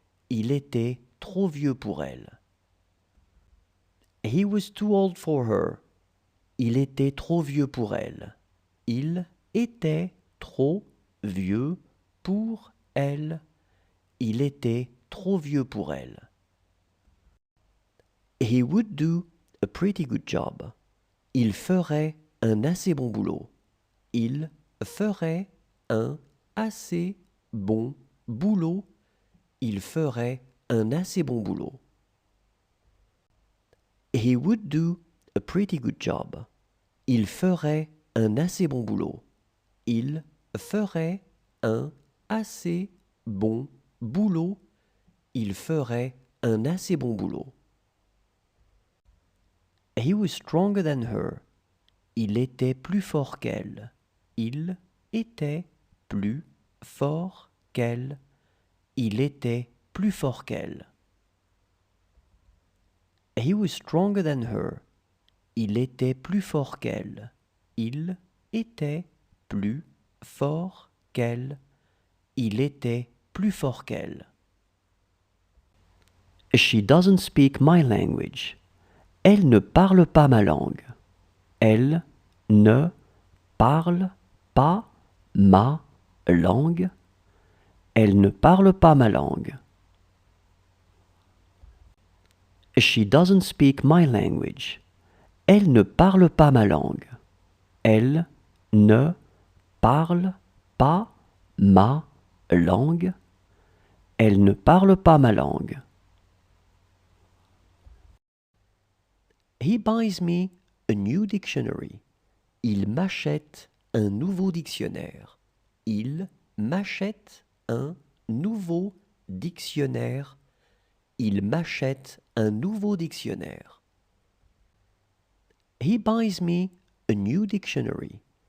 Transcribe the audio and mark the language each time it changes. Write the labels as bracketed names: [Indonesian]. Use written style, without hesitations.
[French] Il était trop vieux pour elle. [English] He was too old for her. [French] Il était trop vieux pour elle. Il était trop vieux pour elle. Il était trop vieux pour elle. [English] He would do a pretty good job. [French] Il ferait un assez bon boulot. Il ferait un assez bon boulot. Il ferait un assez bon boulot. [English] He would do a pretty good job. [French] Il ferait un assez bon boulot. Il ferait un assez bon boulot. Il ferait un assez bon boulot. [English] He was stronger than her. [French] Il était plus fort qu'elle. Il était plus fort qu'elle. Il était plus fort qu'elle. [English] He was stronger than her. [French] Il était plus fort qu'elle. Il était plus fort qu'elle. Il était plus fort qu'elle. [English] She doesn't speak my language. [French] Elle ne parle pas ma langue. Elle ne parle pas ma langue. Elle ne parle pas ma langue. [English] She doesn't speak my language. [French] Elle ne parle pas ma langue. Elle ne parle pas ma langue. Elle ne parle pas ma langue. [English] He buys me a new dictionary. [French] Il m'achète un nouveau dictionnaire. Il m'achète un nouveau dictionnaire. Il m'achète un nouveau dictionnaire. [English] He buys me a new dictionary. [French] Il m'achète un nouveau dictionnaire. Il